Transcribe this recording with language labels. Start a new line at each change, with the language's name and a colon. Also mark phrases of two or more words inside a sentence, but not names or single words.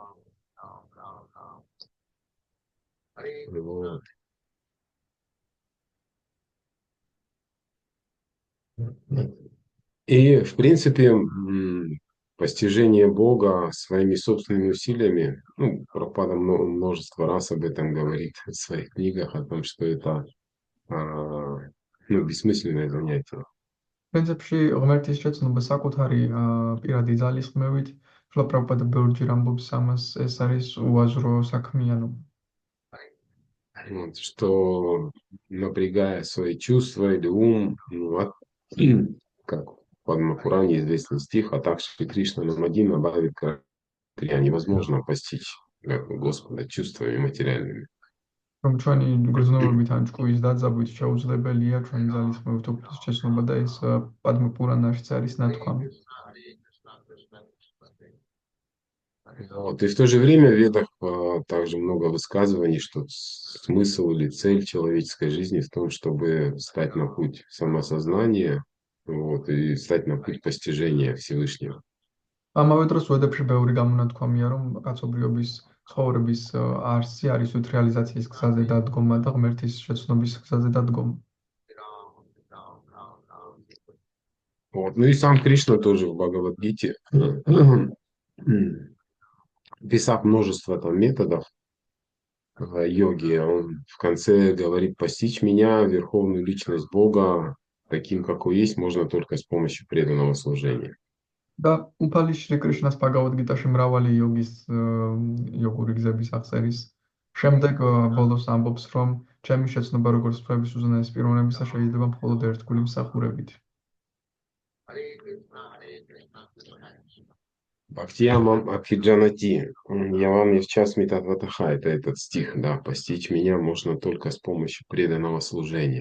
Russian: Вот. И, в принципе, постижение Бога своими собственными усилиями, Прабхупада множество раз об этом говорит в своих книгах, о том, что это бессмысленное занятие.
Georgian: პრინციპში ღმერთის შეცნობა საკუთარი პირადი ძალისხმევით, პრაბჰუპადა ბევრჯერ ამბობს амас, ეს არის უაზრო საქმიანობა.
Russian: Вот, что напрягая свои чувства или ум, как в Падма-пуране известный стих, а также
Sanskrit: कृष्ण नामादि न भवेत् ग्राह्य,
Russian: невозможно постичь Господа чувствами материальными.
Georgian: რომ ჩვენი გრძნობებით ან ჭკუის დაძაბვით შეუძლებელია ჩვენი ძალისხმევით უფლის შეცნობა და ეს პადმა-პურანაშიც არის ნათქვამი.
Russian: Вот. И в то же время в Ведах также много высказываний, что смысл или цель человеческой жизни в том, чтобы встать на путь самосознания, и встать на путь постижения Всевышнего.
Georgian: ამავე დროს ვედებში ბევრი გამონათქვამია, რომ კაცობრიობის ცხოვრების არსი არის უთრეალიზაციის გზაზე დადგომა და ღმერთის შეცნობის გზაზე დადგომა.
Russian: Вот. Ну и сам Кришна тоже в Бхагавад-гите, писав множество там методов йоги, он в конце говорит: постичь меня, верховную личность Бога, таким, какой есть, можно только с помощью преданного служения.
Georgian: და უფალი შრი კრიშნას ბჰაგავად-გიტაში მრავალი იოგური გზების აღწერის შემდეგ ბოლოს ამბობს, რომ ჩემი შეცნობა როგორც ღვთაების უზენაეს პიროვნებისა შეიძლება მხოლოდ ერთგული მსახურებით.
Sanskrit: भक्त्या मां अभिजानाति यावान् यश्चास्मि तत्त्वतः,
Russian: это этот стих, да, постичь меня можно только с помощью преданного служения.